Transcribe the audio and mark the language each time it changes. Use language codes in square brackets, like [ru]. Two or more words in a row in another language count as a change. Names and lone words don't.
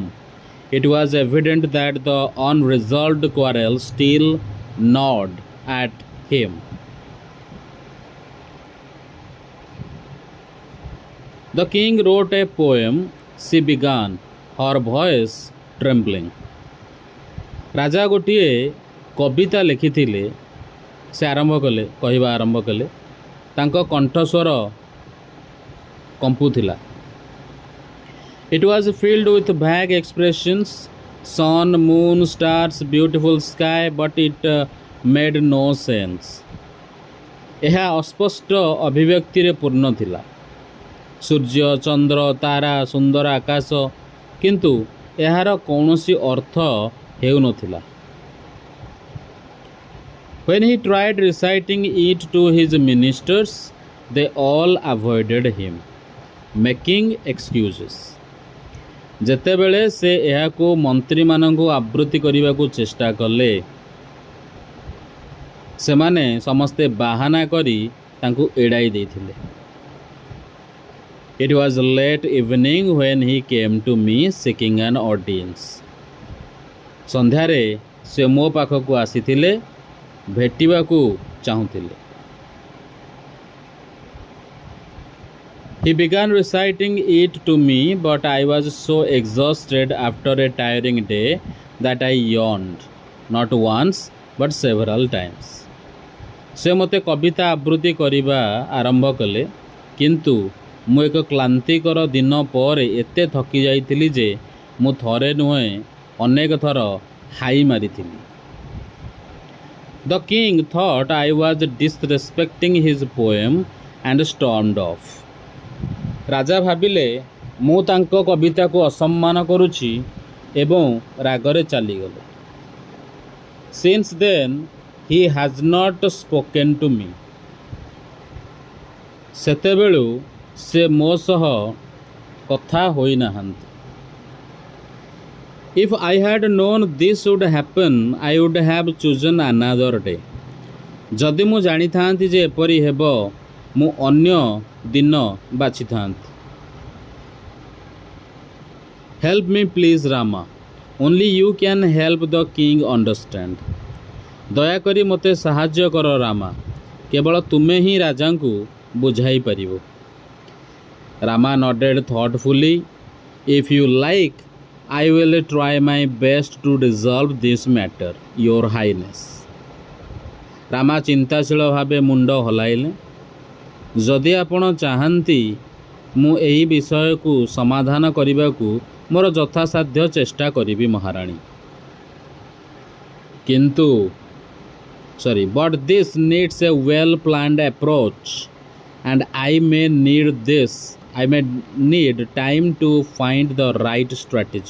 [en] It was evident that the unresolved quarrel still gnawed at him. The king wrote a poem, she began, her voice trembling. [or] ରାଜା ଗୋଟେ କବିତା ଲେଖିଥିଲେ ସେ ଆରମ୍ଭ କଲେ କହିବା ଆରମ୍ଭ କଲେ ତାଙ୍କ କଣ୍ଠସ୍ୱର କମ୍ପୁଥିଲା. [en] It was filled with vague expressions, sun, moon, stars, beautiful sky, but it made no sense. [or] ଏହା ଅସ୍ପଷ୍ଟ ଅଭିବ୍ୟକ୍ତିରେ ପୂର୍ଣ୍ଣ ଥିଲା. ସୂର୍ଯ୍ୟ, ଚନ୍ଦ୍ର, ତାରା, ସୁନ୍ଦର ଆକାଶ, କିନ୍ତୁ ଏହାର କୌଣସି ଅର୍ଥ ହେଉନଥିଲା. [en] When he tried reciting it to his ministers, they all avoided him, making excuses. [or] ଯେତେବେଳେ ସେ ଏହାକୁ ମନ୍ତ୍ରୀମାନଙ୍କୁ ଆବୃତ୍ତି କରିବାକୁ ଚେଷ୍ଟା କଲେ, ସେମାନେ ସମସ୍ତେ ବାହାନା କରି ତାଙ୍କୁ ଏଡ଼ାଇ ଦେଇଥିଲେ. [en] It was late evening when he came to me seeking an audience. [or] ସନ୍ଧ୍ୟାରେ ସେ ମୋ ପାଖକୁ ଆସିଥିଲେ, ଭେଟିବାକୁ ଚାହୁଁଥିଲେ. [en] He began reciting it to me, but I was so exhausted after a tiring day that I yawned, not once but several times. [or] ସେ ମୋତେ କବିତା ଆବୃତ୍ତି କରିବା ଆରମ୍ଭ କଲେ, କିନ୍ତୁ ମୁଁ ଏକ କ୍ଳାନ୍ତିକର ଦିନ ପରେ ଏତେ ଥକି ଯାଇଥିଲି ଯେ ମୁଁ ଥରେ ନୁହେଁ ଅନେକ ଥର ହାଇ ମାରିଥିଲି. [en] The king thought I was disrespecting his poem and stormed off. [or] ରାଜା ଭାବିଲେ ମୁଁ ତାଙ୍କ କବିତାକୁ ଅସମ୍ମାନ କରୁଛି ଏବଂ ରାଗରେ ଚାଲିଗଲେ. [en] Since then he has not spoken to me. [or] ସେତେବେଳୁ ସେ ମୋ ସହ କଥା ହୋଇନାହାନ୍ତି. [en] If I had known this would happen, I would have chosen another day. [or] ଯଦି ମୁଁ ଜାଣିଥାନ୍ତି ଯେ ଏପରି ହେବ, ମୁଁ ଅନ୍ୟ ଦିନ ବାଛିଥାନ୍ତି. [en] Help me, please, Rama. Only you can help the king understand. [or] ଦୟାକରି ମୋତେ ସାହାଯ୍ୟ କର ରାମା, କେବଳ ତୁମେ ହିଁ ରାଜାଙ୍କୁ ବୁଝାଇ ପାରିବ. [en] Rama nodded thoughtfully. If you like, I will try my best to resolve this matter, Your Highness. [or] ରାମା ଚିନ୍ତାଶୀଳ ଭାବେ ମୁଣ୍ଡ ହଲାଇଲେ. ଯଦି ଆପଣ ଚାହାନ୍ତି, ମୁଁ ଏହି ବିଷୟକୁ ସମାଧାନ କରିବାକୁ ମୋର ଯଥାସାଧ୍ୟ ଚେଷ୍ଟା କରିବି ମହାରାଣୀ. [en] But this needs a well planned approach, and I may need time to find the right strategy.